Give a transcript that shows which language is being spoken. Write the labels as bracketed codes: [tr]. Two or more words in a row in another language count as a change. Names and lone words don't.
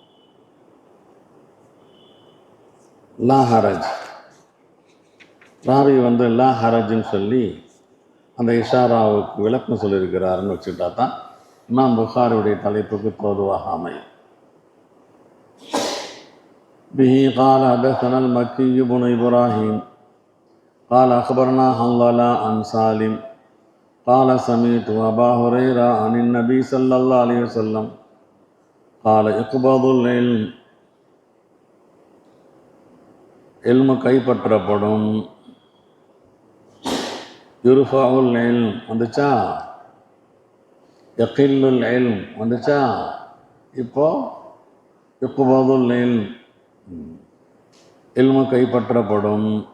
[ar] لا حرج [ta] ராவி லா ஹரஜ்னு சொல்லி அந்த இஷாராவுக்கு விளக்கம் சொல்லியிருக்கிறாருன்னு வச்சுட்டா தான் இமாம் புகாரியுடைய தலைப்புக்கு தோதுவாக அமையும். [ar] பிஹி قال حدثنا المكي بن إبراهيم قال أخبرنا حنظلة عن سالم قال سمعت أبا هريرة عن النبي صلى الله عليه وسلم قال اقبض العلم [ta] இல்மு கைப்பற்றப்படும். [ar] يرفع العلم [ta] வந்துச்சா, [ar] يقل العلم [ta] வந்துச்சா, இப்போ [ar] قبض العلم [ta] இல்மு கைப்பற்றப்படும்.